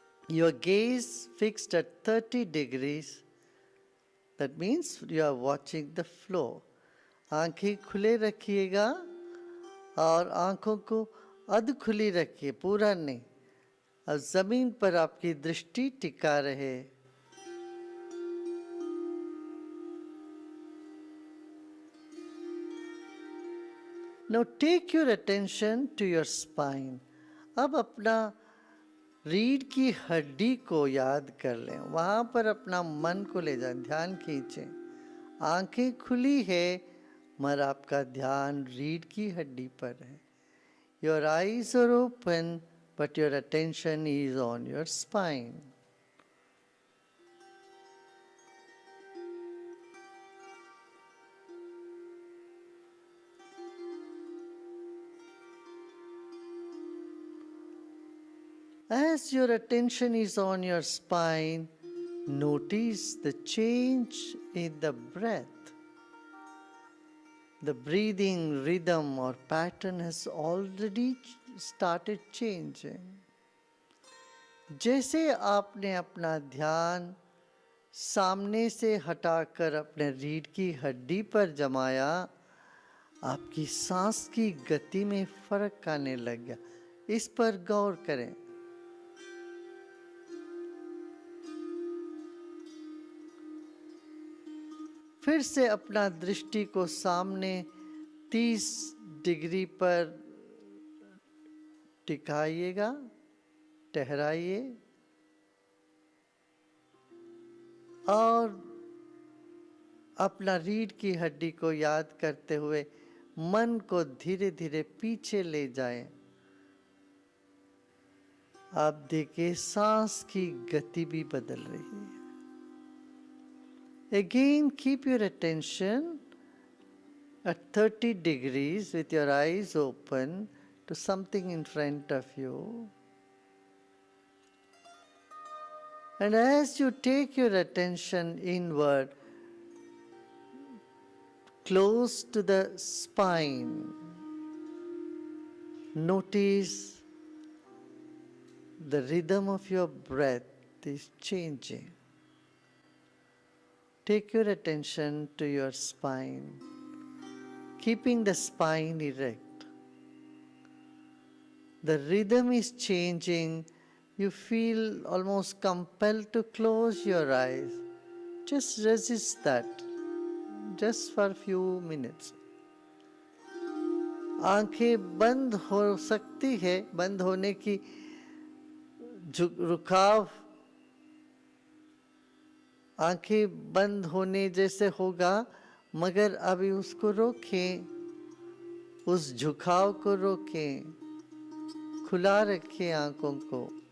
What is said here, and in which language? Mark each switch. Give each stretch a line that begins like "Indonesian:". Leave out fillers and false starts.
English: Your gaze fixed at 30 degrees. That means you are watching the flow.
Hindi: आंखें खुले रखिएगा और आंखों को अध खुली रखिए, पूरा नहीं. अब जमीन पर आपकी दृष्टि टिका रहे.
English: Now take your attention to your spine.
Hindi: अब अपना रीढ़ की हड्डी को याद कर लें. वहाँ पर अपना मन को ले जाएं, ध्यान खींचें. आंखें खुली है मगर आपका ध्यान रीढ़ की हड्डी पर है.
English: Your eyes are open but your attention is on your spine. As your attention is on your spine, notice the change in the breath. The breathing rhythm or pattern has already started changing.
Hindi: जैसे आपने अपना ध्यान सामने से हटाकर अपने रीढ़ की हड्डी पर जमाया, आपकी सांस की गति में फर्क आने लग गया. इस पर गौर करें. फिर से अपना दृष्टि को सामने 30 डिग्री पर टिकाइएगा, ठहराइए और अपना रीढ़ की हड्डी को याद करते हुए मन को धीरे धीरे पीछे ले जाएं. आप देखिए सांस की गति भी बदल रही है.
English: Again, keep your attention at 30 degrees with your eyes open to something in front of you. And as you take your attention inward, close to the spine, notice the rhythm of your breath is changing. Take your attention to your spine, keeping the spine erect. The rhythm is changing. you feel almost compelled to close your eyes. Just resist that, just for a few minutes.
Hindi: आंखें बंद हो सकती है, बंद होने की रुकाव आंखें बंद होने जैसे होगा, मगर अभी उसको रोकें, उस झुकाव को रोकें, खुला रखें आंखों को।